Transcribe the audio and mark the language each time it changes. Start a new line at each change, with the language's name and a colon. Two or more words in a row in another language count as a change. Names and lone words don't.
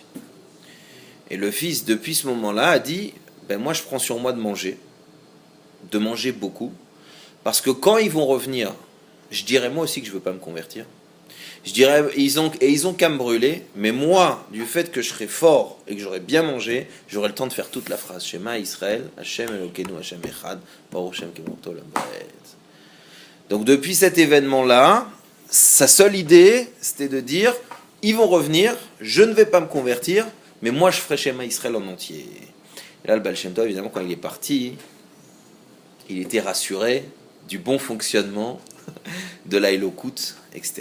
French: Et le fils, depuis ce moment-là, a dit ben moi je prends sur moi de manger beaucoup, parce que quand ils vont revenir, je dirai moi aussi que je veux pas me convertir. Je dirais, ils ont qu'à me brûler, mais moi, du fait que je serai fort et que j'aurai bien mangé, j'aurai le temps de faire toute la phrase.
Hebrew: שמע ישראל, השם אלוקינו, השם אחד, ברוך שם כבודו עולם ועד.
French: Donc depuis cet événement-là, sa seule idée, c'était de dire, ils vont revenir, je ne vais pas me convertir, mais moi je ferai
Hebrew: שמע ישראל
French: en entier. Et là, le Baal Shem Tov, évidemment, quand il est parti, il était rassuré du bon fonctionnement de la Elokut, etc.